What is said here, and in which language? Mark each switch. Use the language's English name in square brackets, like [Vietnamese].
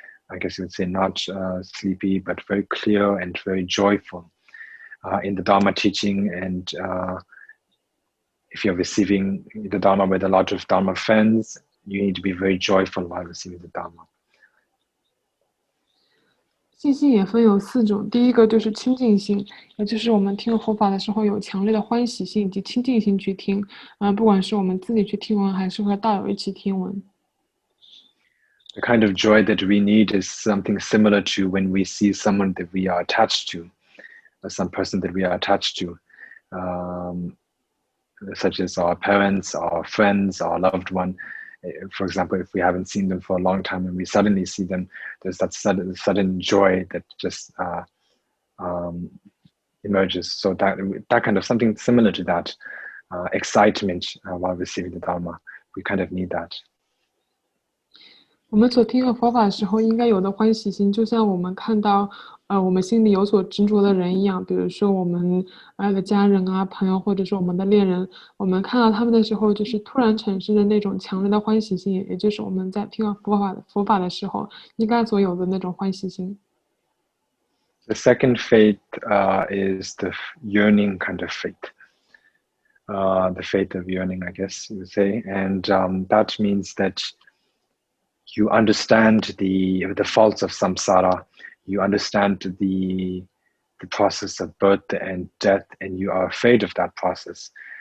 [English] I guess you would say not sleepy, but very clear and very joyful in the Dharma teaching. And if you're receiving the Dharma with a lot of Dharma friends, you need to be very joyful while receiving the Dharma. [Chinese] 信心也分有4种，第一个就是亲近心，也就是我们听佛法的时候有强烈的欢喜心以及亲近心去听，不管是我们自己去听闻，还是和道友一起听闻。 [English] The kind of joy that we need is something similar to when we see someone that we are attached to, or some person that we are attached to, such as our parents, our friends, our loved one. For example, if we haven't seen them for a long time and we suddenly see them, there's that sudden joy that just emerges. So that kind of something similar to that excitement while receiving the Dharma, we kind of need that. [Chinese] 我们所听的佛法的时候，应该有的欢喜心，就像我们看到我们心里有所执着的人一样，比如说我们的家人啊、朋友，或者是我们的恋人，我们看到他们的时候，就是突然产生的那种强烈的欢喜心，也就是我们在听到佛法的时候应该所有的那种欢喜心。 [English] The second faith is the yearning kind of faith. The faith of yearning, I guess you would say, and that means that you understand the faults of samsara, you understand the process of birth and death, and you are afraid of that process.